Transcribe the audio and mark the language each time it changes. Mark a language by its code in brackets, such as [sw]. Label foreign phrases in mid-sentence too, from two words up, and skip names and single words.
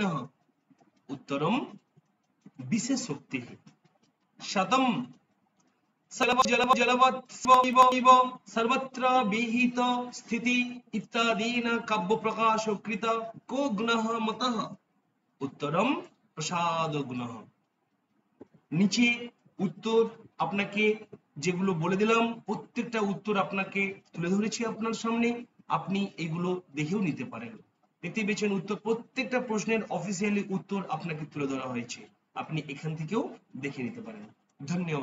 [sa] उत्तरं विशेषोक्तिः। शतं जलवत् इव सर्वत्र विहित स्थिति इत्यादीन काव्य प्रकाश कृत को गुणः मतः? उत्तरम प्रसाद गुणः। [bn] নিচে উত্তর আপনাকে যেগুলো বলে দিলাম প্রত্যেকটা উত্তর আপনাকে তুলে ধরেছি আপনার সামনে, আপনি এগুলো দেখেও নিতে পারেন। দেখতে পেয়েছেন উত্তর, প্রত্যেকটা প্রশ্নের অফিসিয়ালি উত্তর আপনাকে তুলে ধরা হয়েছে, আপনি এখান থেকেও দেখে নিতে পারেন।